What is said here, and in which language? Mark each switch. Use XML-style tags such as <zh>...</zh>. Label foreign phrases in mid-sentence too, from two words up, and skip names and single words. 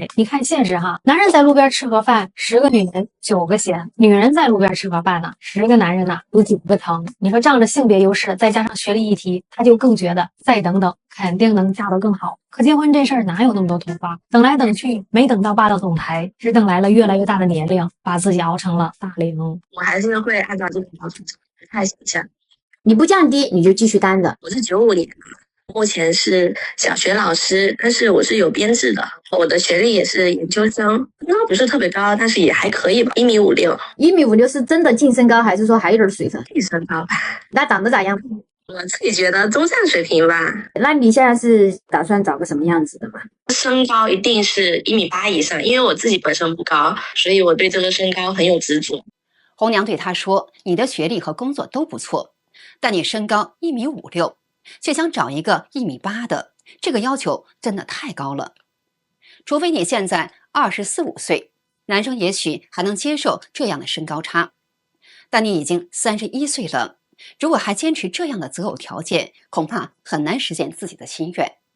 <zh>你看現實哈，男人在路邊吃盒飯，10個女人9個嫌；女人在路邊吃盒飯呢，10個男人呢有9個疼。你說仗着性別優勢，再加上學歷一提，他就更覺得再等等，肯定能嫁得更好。可結婚這事兒哪有那麼多突發？等來等去，沒等到霸道總裁，只等來了越來越大的年齡，把自己熬成了大齡。我還是会按照這個要求太形象，你不降低，你就繼續單的。我是95年的，目前是小學老師，但是我是有編制的。我的學歷也是研究生，身高不是特別高，但是也還可以吧，1.56米。 1.56米是真的淨身高，還是說還有點水分？淨身高吧。那長得咋樣？我自己覺得中上水平吧。那你現在是打算找個什麼樣子的嘛？身高一定是1.8米以上，因為我自己本身不高，所以我對這個身高很有執着。紅娘對他說，你的學歷和工作都不錯，但你身高1.56米，卻想找一個1.8米的，這個要求真的太高了。除非你現在24、25歲，男生也許還能接受這樣的身高差，但你已經31歲了，如果還堅持這樣的擇偶條件，恐怕很難實現自己的心願。</zh>